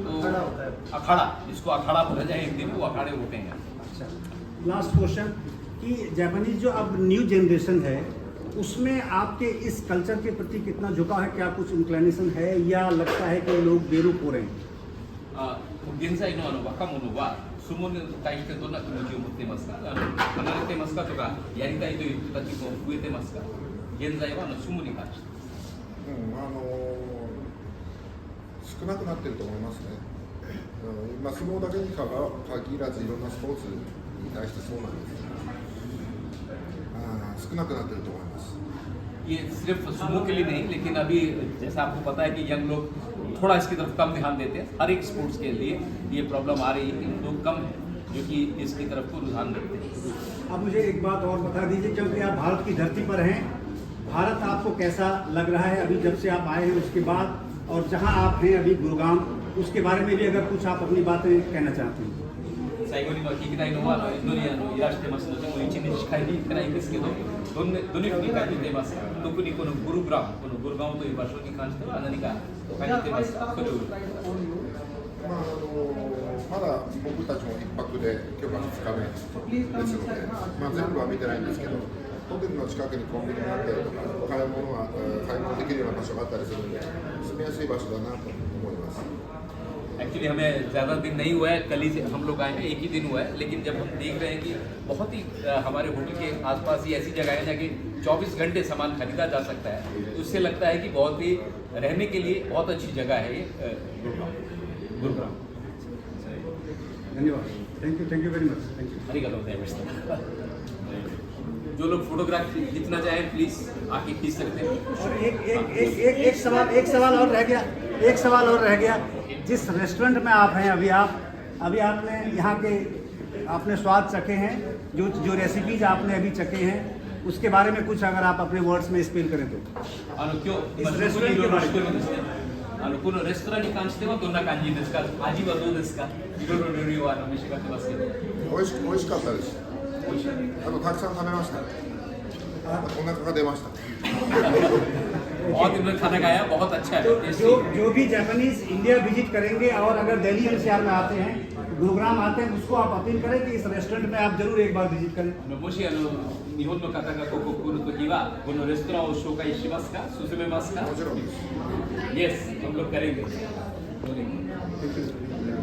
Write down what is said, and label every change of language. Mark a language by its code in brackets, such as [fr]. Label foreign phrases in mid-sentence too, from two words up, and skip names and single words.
[hi] तो अखाड़ा, जिसको अखाड़ा बोला जाए हिंदी में, वो अखाड़े होते हैं। अच्छा, [en] last question [hi] कि जापानीज जो अब [en] new generation [hi] है उसमें आपके इस कल्चर के प्रति कितना झुकाव है? क्या कुछ इंक्लिनेशन है या लगता है कि लोग बेरुख हो रहे हैं? [ja] 現在の若者は相撲に対してどんな気持ちを持っていますか？離れてますかとか、やりたいという人たちも増えてますか？現在は相撲に関して。少なくなってると思いますね。まあ相撲だけに限らずいろんなスポーツに対してそうなんですけど、少なくなってると思います。 [hi] ये सिर्फ सुमो के लिए नहीं, लेकिन अभी जैसा आपको पता है कि यंग लोग थोड़ा इसकी तरफ कम ध्यान देते हैं। हर एक स्पोर्ट्स के लिए ये प्रॉब्लम आ रही है कि लोग कम हैं जो कि इसकी तरफ को रुझान रखते हैं। अब मुझे एक बात और बता दीजिए, क्योंकि आप भारत की धरती पर हैं, भारत आपको कैसा लग रहा है अभी जब से आप आए हैं उसके बाद, और जहां आप हैं अभी गुरुग्राम, उसके बारे में भी अगर कुछ आप अपनी बातें कहना चाहते हैं? [ja] 最後に聞きたいのはインドにいらしてますので、もう1日しかいてないんですけど、どのように感じていますか？特にこのグルグラム、このグルガオという場所に関しては何か感じていますか？それをまだ僕たちも1泊で今日が2日目ですので、全部は見てないんですけど、ホテルの近くにコンビニがあったりとか、買い物できるような場所があったりするので、住みやすい場所だなと思います。 [hi] एक्चुअली हमें ज़्यादा दिन नहीं हुआ है, कल ही से हम लोग आए हैं, एक ही दिन हुआ है। लेकिन जब हम देख रहे हैं कि बहुत ही हमारे होटल के आसपास ही ऐसी जगह है जहाँ कि 24 घंटे सामान खरीदा जा सकता है, तो उससे लगता है कि बहुत ही रहने के लिए बहुत अच्छी जगह है ये गुरुग्राम। धन्यवाद, [en] Thank you very much, thank you. [ja] ありがとうございました. [hi] जो लोग फोटोग्राफ खींचना चाहें प्लीज़ आके खींच सकते हैं। और एक सवाल और रह गया। जिस रेस्टोरेंट में आप हैं अभी आपने यहाँ के आपने स्वाद चखे हैं, जो रेसिपीज आपने अभी चखे हैं उसके बारे में कुछ अगर आप अपने वर्ड्स में स्पेल करें तो? इस रेस्टोरेंट के बारे में [ja] このレストランに関してはどんな感じですか？味はどうですか？いろいろ料理を召し上がってますけど。美味しかったです。たくさん食べました。お腹が出ました。 [hi] बहुत इन्होंने खाना खाया, बहुत अच्छा है। जो भी [en] Japanese India visit [hi] करेंगे और अगर दिल्ली एनसीआर में आते हैं गुरुग्राम आते हैं उसको आप अपील करें कि इस रेस्टोरेंट में आप जरूर एक बार विजिट करें। [ja] もし日本の方がここ来るときはこのレストランを紹介しますか、勧めますか？もちろんです。 [hi] Yes, हम लोग करेंगे।